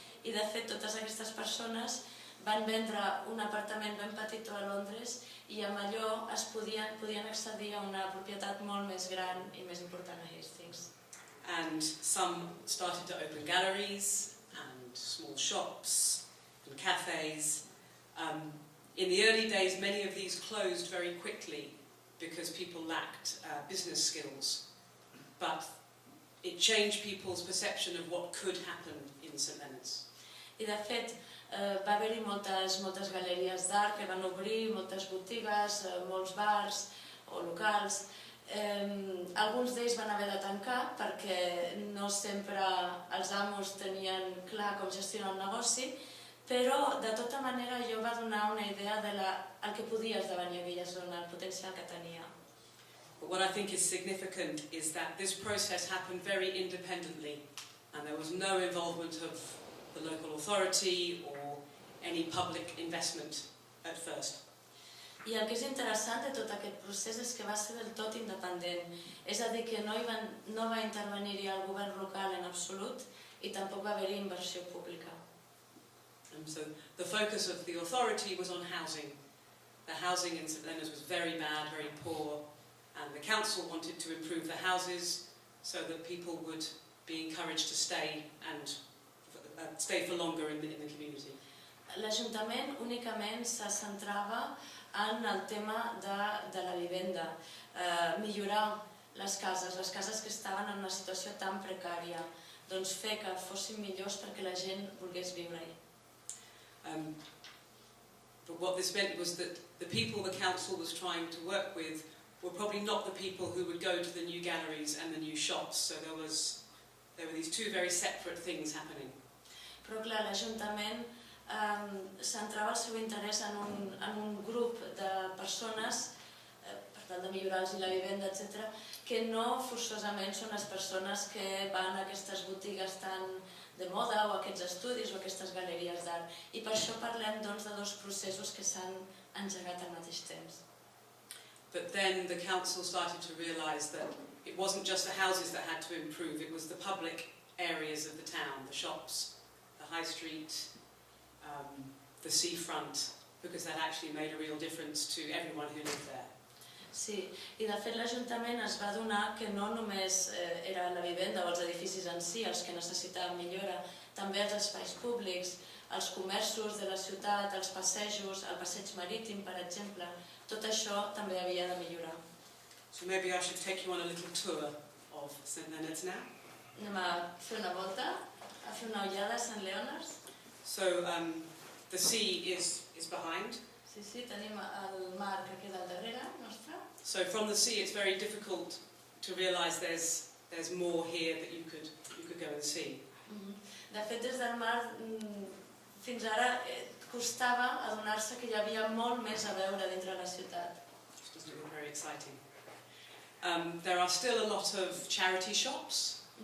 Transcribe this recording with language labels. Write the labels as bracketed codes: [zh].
[ca] I de fet, totes aquestes persones van vendre un apartament ben petit a Londres i amb allò podien accedir a una propietat molt més gran i més important a Hastings. [en] And some started to open galleries and small shops and cafes. In the early days, many of these closed very quickly because people lacked business skills. But it changed people's perception of what could happen in St Leonards. [ca] I de fet, va haver-hi moltes galeries d'art que van obrir, moltes botigues, molts bars o locals. Alguns d'ells van haver de tancar perquè no sempre els amos tenien clar com gestionar el negoci, però de tota manera allò va donar una idea del que podia esdevenir aquella zona, el potencial que tenia. [en] But what I think is significant is that this process happened very independently, and there was no involvement of the local authority or any public investment at first. [ca] I el que és interessant de tot aquest procés és que va ser del tot independent, és a dir, que no va intervenir-hi el govern local en absolut i tampoc va haver-hi inversió pública. [en] So the focus of the authority was on housing. The housing in St Leonards was very bad, very poor, and the council wanted to improve the houses so that people would be encouraged to stay and stay for longer in the community. [ca] L'Ajuntament únicament se centrava en el tema de la vivenda, millorar les cases que estaven en una situació tan precària, doncs fer que fossin millors perquè la gent volgués viure-hi. [en] But what this meant was that the people the council was trying to work with were probably not the people who would go to the new galleries and the new shops, so there were these two very separate things happening. [ca] Però clar, l'Ajuntament centrava el seu interès en un grup de persones, per tal de millorar-los la vivenda, etc., que no forçosament són les persones que van a aquestes botigues tan de moda o aquests estudis o aquestes galeries d'art. I per això parlem doncs, de dos processos que s'han engegat al mateix temps. [en] But then the council started to realise that it wasn't just the houses that had to improve, it was the public areas of the town, the shops, the high street, the seafront, because that actually made a real difference to everyone who lived there. [ca] Sí, i de fet l'Ajuntament es va adonar que no només era la vivenda o els edificis en si els que necessitaven millora, també els espais públics, els comerços de la ciutat, els passejos, el passeig marítim, per exemple, tot això també havia de millorar. [en] So maybe I should take you on a little tour of St Leonards now. [ca] Anem a fer una volta, a fer una ullada a Sant Leonards. [en] So the sea is behind. [ca] Sí, tenim el mar que queda al darrere nostre. [en] So from the sea it's very difficult to realise there's more here that you could go and see. [ca] De fet, des del mar fins ara costava adonar-se que hi havia molt més a veure dintre la ciutat. [en] Which doesn't look very exciting. There are still a lot of charity shops.